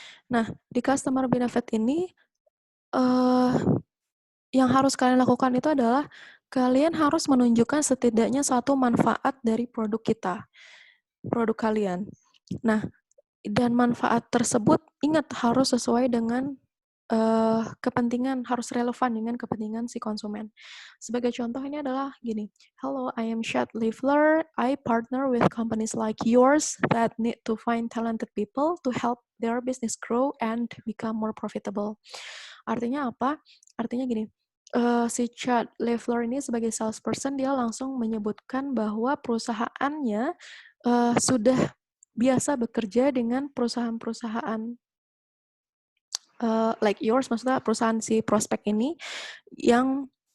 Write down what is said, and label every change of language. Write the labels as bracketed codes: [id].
[id] Nah, di customer benefit ini, yang harus kalian lakukan itu adalah kalian harus menunjukkan setidaknya satu manfaat dari produk kalian. Nah, dan manfaat tersebut, ingat, harus sesuai dengan kepentingan, harus relevan dengan kepentingan si konsumen. Sebagai contoh ini adalah gini, [en] hello, I am [id] Chad Leffler. [en] I partner with companies like yours that need to find talented people to help their business grow and become more profitable. [id] Artinya apa? Artinya gini, si Chad Leffler ini sebagai salesperson, dia langsung menyebutkan bahwa perusahaannya sudah biasa bekerja dengan perusahaan-perusahaan [en] like yours, [id] maksudnya perusahaan si prospek ini yang